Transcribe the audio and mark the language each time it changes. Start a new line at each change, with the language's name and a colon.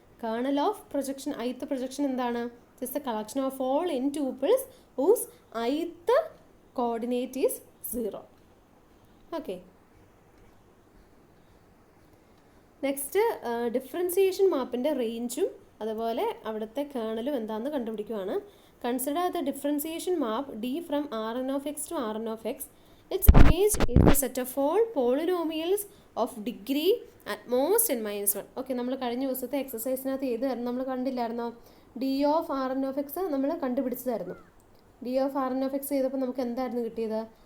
English: Kernel of projection ith projection എന്താണ്? It's the collection of all n tuples whose ith coordinate is 0.
Malayalam: Okay, next differentiation മാപ്പിൻ്റെ റേഞ്ചും അതുപോലെ അവിടുത്തെ കേണലും എന്താണെന്ന് കണ്ടുപിടിക്കുകയാണ്.
English: Consider the differentiation map D from Rn of x to Rn of x. Its image is the set of all polynomials of degree at most n-1.
Malayalam: Okay, നമ്മൾ കഴിഞ്ഞ ദിവസത്തെ എക്സസൈസിനകത്ത് ഏതായിരുന്നു നമ്മൾ കണ്ടില്ലായിരുന്നോ? D of Rn of x നമ്മൾ കണ്ടുപിടിച്ചതായിരുന്നു. D of Rn of x ചെയ്തപ്പോൾ നമുക്ക് എന്തായിരുന്നു കിട്ടിയത്?